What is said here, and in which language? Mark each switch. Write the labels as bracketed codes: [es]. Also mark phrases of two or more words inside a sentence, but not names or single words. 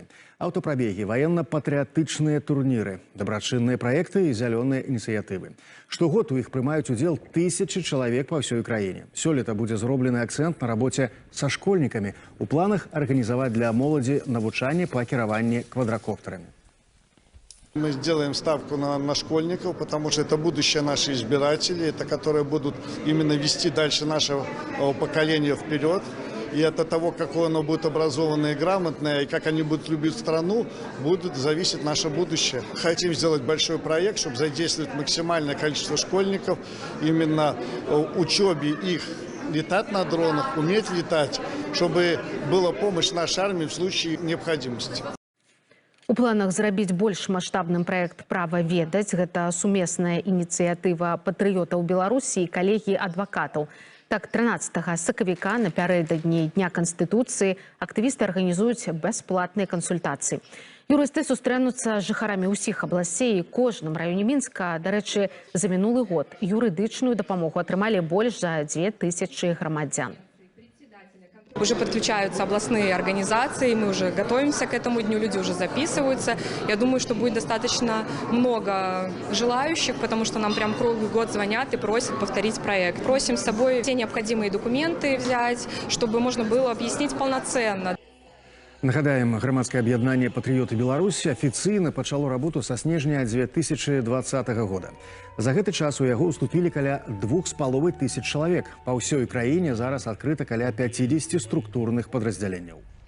[be] Аўтапрабегі, ваенна-патрыятычныя турніры, дабрачынныя праекты і зялёныя ініцыятывы. Штогод у іх прымаюць удзел тысячы чалавек па ўсёй краіне. Сёлета будзе зроблены акцэнт на рабоце са школьнікамі. У планах арганізаваць для моладзі навучанне па кіраванні квадракоптарамі. [ru] Мы сделаем ставку на школьников, потому что это будущее наших избирателей, это которые будут именно вести дальше наше поколение вперед. И от того, какое оно будет образованное и грамотное, и как они будут любить страну, будет зависеть наше будущее. Хотим сделать большой проект, чтобы задействовать максимальное количество школьников, именно учебе их летать на дронах, уметь летать, чтобы была помощь нашей армии в случае необходимости. [be] У планах зрабіць больш маштабным праект «Права ведаць». Гэта сумесная ініцыятыва патрыётаў Беларусі і калегіі адвакатаў. Так, 13 сакавіка напярэдадні Дня Канстытуцыі актывісты арганізуюць бясплатныя кансультацыі. Юрысты сустрэнуцца з жыхарамі ўсіх абласцей і кожным раёне Мінска. Дарэчы, за мінулы год юрыдычную дапамогу атрымалі больш за 2000 грамадзян. [ru] Уже подключаются областные организации, мы уже готовимся к этому дню, люди уже записываются. Я думаю, что будет достаточно много желающих, потому что нам прям круглый год звонят и просят повторить проект. Просим с собой все необходимые документы взять, чтобы можно было объяснить полноценно. [be] Нагадаем, грамадскае аб'яднанне «Патрыёты Беларусі» афіцыйна пачало работу са снежня 2020 года. За гэты час у яго ўступілі каля 2500 чалавек. Па ўсёй краіне зараз адкрыта каля 50 структурных падраздзяленняў.